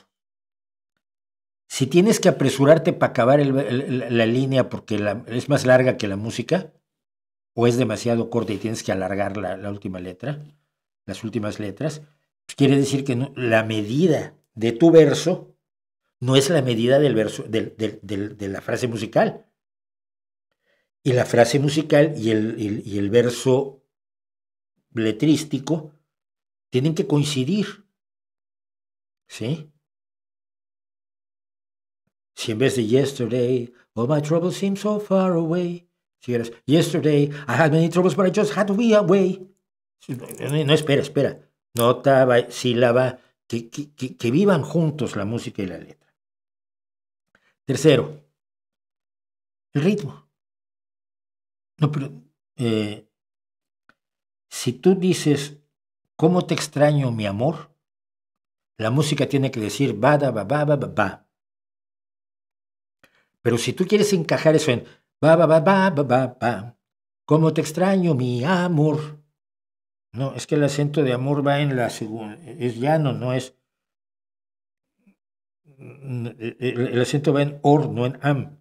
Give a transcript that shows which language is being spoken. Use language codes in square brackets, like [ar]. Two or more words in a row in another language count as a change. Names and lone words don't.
[es] Si tienes que apresurarte para acabar la línea porque es más larga que la música, o es demasiado corta y tienes que alargar la última letra, las últimas letras, pues quiere decir que la medida de tu verso no es la medida del verso, de la frase musical. Y la frase musical y el verso letrístico tienen que coincidir. ¿Sí? Si en vez de [en] yesterday, all my troubles seem so far away, [es] si eres [en] yesterday, I had many troubles, but I just had to be away. [es] No, espera. Nota, sílaba, que vivan juntos la música y la letra. Tercero, el ritmo. No, pero si tú dices, ¿cómo te extraño, mi amor? La música tiene que decir, ba, da, ba, ba, ba, ba, ba. Pero si tú quieres encajar eso en, ba, ba, ba, ba, ba, ba, ba, ¿cómo te extraño, mi amor? No, es que el acento de amor va en la segunda, es llano, no es. El acento va en or, no en am.